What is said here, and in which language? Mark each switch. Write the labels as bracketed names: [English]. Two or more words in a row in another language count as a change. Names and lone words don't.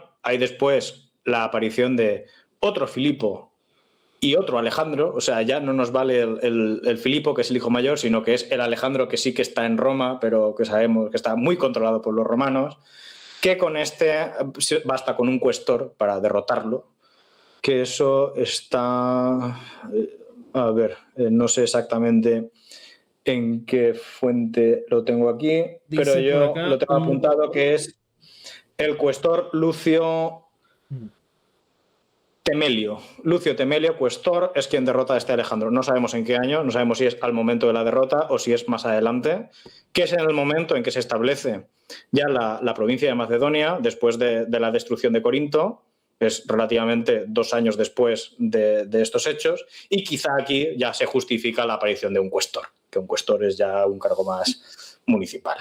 [Spanish] Hay después la aparición de otro Filipo y otro Alejandro, o sea, ya no nos vale el Filipo, que es el hijo mayor, sino que es el Alejandro que sí que está en Roma, pero que sabemos que está muy controlado por los romanos, que con este basta con un cuestor para derrotarlo, que eso está... A ver, no sé exactamente en qué fuente lo tengo aquí, pero dice por yo lo acá tengo apuntado que es el cuestor Lucio mm, Temelio. Lucio Temelio, cuestor, es quien derrota a este Alejandro. No sabemos en qué año, no sabemos si es al momento de la derrota o si es más adelante, que es en el momento en que se establece ya la provincia de Macedonia, después de la destrucción de Corinto, es relativamente 2 años después de estos hechos, y quizá aquí ya se justifica la aparición de un cuestor, que un cuestor es ya un cargo más municipal.